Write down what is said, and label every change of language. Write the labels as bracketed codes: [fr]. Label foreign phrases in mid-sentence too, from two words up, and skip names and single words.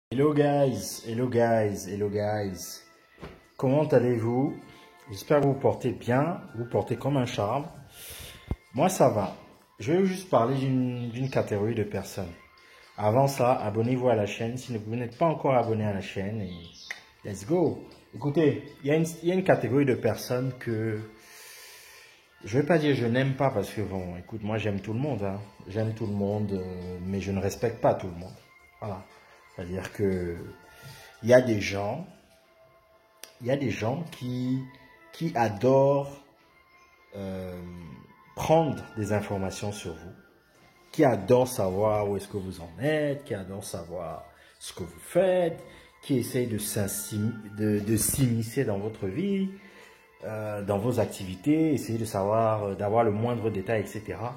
[en] Hello guys, hello guys, hello guys. [fr] Comment allez-vous? J'espère que vous portez bien, vous portez comme un charme. Moi ça va. Je vais juste parler d'une catégorie de personnes. Avant ça, abonnez-vous à la chaîne si vous n'êtes pas encore abonné à la chaîne. Et [en] let's go. [fr] Écoutez, il y a une catégorie de personnes que je ne vais pas dire je n'aime pas parce que bon, écoute, moi j'aime tout le monde, hein. J'aime tout le monde, mais je ne respecte pas tout le monde. Voilà. C'est-à-dire que il y a des gens, qui adorent prendre des informations sur vous, qui adorent savoir où est-ce que vous en êtes, qui adorent savoir ce que vous faites, qui essayent de s'immiscer dans votre vie, dans vos activités, essayer de savoir, d'avoir le moindre détail, etc.